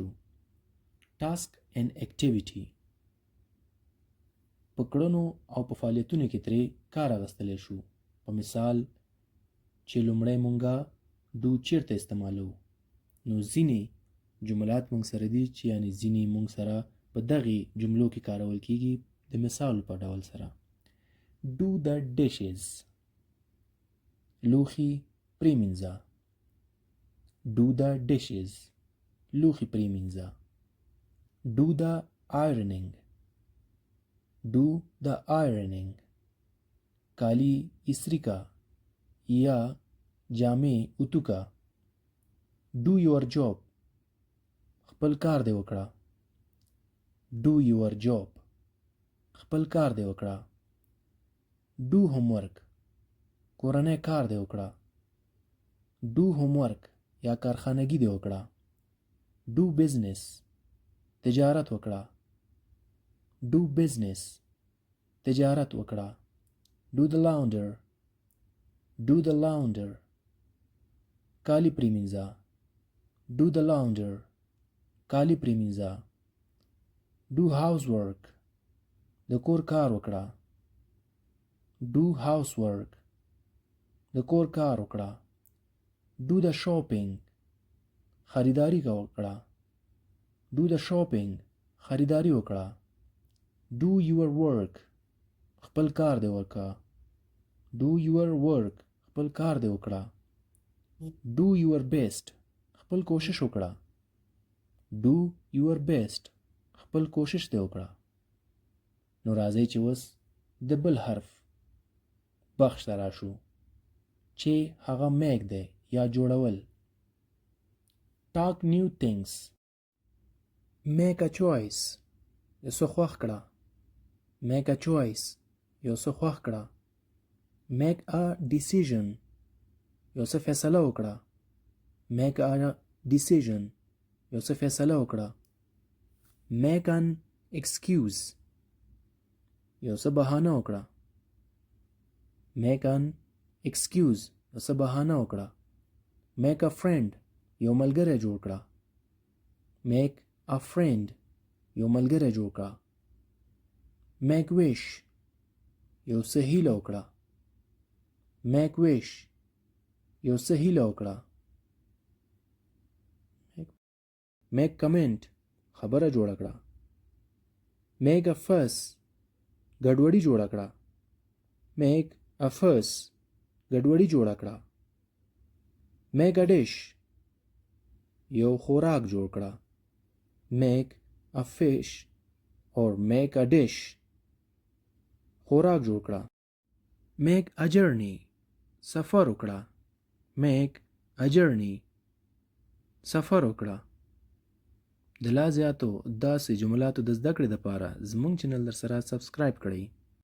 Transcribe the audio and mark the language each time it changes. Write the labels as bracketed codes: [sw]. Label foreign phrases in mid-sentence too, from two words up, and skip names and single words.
[en] task and activity, [ps] په کړنو او په فعالیتونو کې ترې کار اخیستلی شو. په مثال چې لومړی مونږه ډو چیرته استعمالوو، نو ځینې جملات مونږ سره دي چې یعنې ځینې مونږ سره په دغې جملو کې کارول کیږي. د مثال په ډول سره [en] do the dishes، [ps] لوښي پریمنځه. [en] do the dishes، [ps] لوښي پریمنځه. [en] do the ironing، do the ironing، [ps] کالی استری کا یا جامې اوتو کا. [en] do your job، [ps] خپل کار دی وکړه. [en] do your job، [ps] خپل کار دی وکړه. [en] do homework، [ps] کورنۍ کار دی وکړه. [en] do homework [ps] یا کارخانګي دی وکړه. [en] do business، [ps] تجارت وکړه. [en] do business، [ps] تجارت وکړه. [en] do the launder، do the launder، [ps] کالی پریمنځه. [en] do the launder، [ps] کالی پریمنځه. [en] do housework، [ps] د کور کار وکړه. [en] do housework، [ps] د کور کار وکړه. [en] do the shopping، [ps] خریداری وکړه. [en] do the shopping، [ps] خریداری وکړه. [en] do your work، [ps] خپل کار دی وکړه. [en] do your work، [ps] خپل کار دی وکړه. [en] do your best، [ps] خپل کوشش وکړه. [en] do your best، [ps] خپل کوشش دی وکړه. نو راځئ چې اوس د بل حرف بخش ته راشو چې هغه میک دی یا جوړول. [en] talk new things، make a choice، [ps] یو څه خوښ کړه. [en] make a choice، [ps] یو څه خوښ کړه. [en] make a decision، [ps] یو څه فیصله وکړه. [en] make a decision، [ps] یو څه فیصله وکړه. [en] make an excuse، [ps] یو څه بهانه وکړه. [en] make an excuse، [ps] یو څه بهانه وکړه. [en] make a friend، [ps] یو ملګری جوړ کړه. [en] make a friend، [ps] یو ملګری جوړ کړه. [en] make wish، [ps] یو څه هیله وکړه. [en] make wish، [ps] یو څه هیله وکړه. [en] make comment، [ps] خبره جوړه کړه. [en] make a fuss، [ps] ګډوډي جوړه کړه. [en] make a fuss، [ps] ګډوډي جوړه کړه. [en] make a dish، [ps] یو خوراک جوړ کړه. [en] make a fish or make a dish، [ps] خوراک جوړ کړه. [en] make a journey، [ps] سفر وکړه. [en] make a journey، [ps] سفر وکړه. د لا زیاتو داسې جملاتو د زده کړې دپاره زموږ چینل در سره سبسکرایب کړئ.